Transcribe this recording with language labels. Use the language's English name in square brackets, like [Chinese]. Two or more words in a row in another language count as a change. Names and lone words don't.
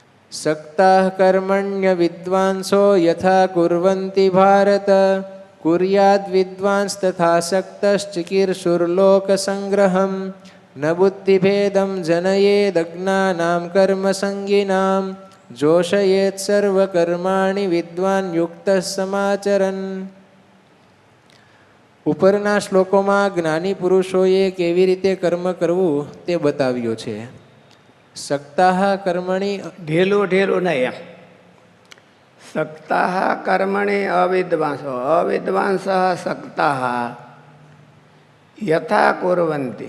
[Sanskrit] सक्ताः कर्मण्य विद्वांसो यथा कुर्वन्ति भारत कुर्याद् विद्वांस्तथा सक्तश्चिकीर्षुर्लोकसङ्ग्रहम् न बुद्धिभेदं जनयेदज्ञानां कर्मसङ्गिनां जोषयेत् सर्वकर्माणि विद्वान् युक्तः समाचरन्। [Gujarati] ઉપરના શ્લોકોમાં જ્ઞાની પુરુષોએ કેવી રીતે કર્મ કરવું તે બતાવ્યું છે. [Sanskrit] सक्ताः कर्मणि, [Gujarati] ઢીલું ઢીલું નહીં એમ. [Sanskrit] सक्ताः कर्मणि अविद्वांसो, अविद्वांस सक्ताः यथा कुर्वन्ति.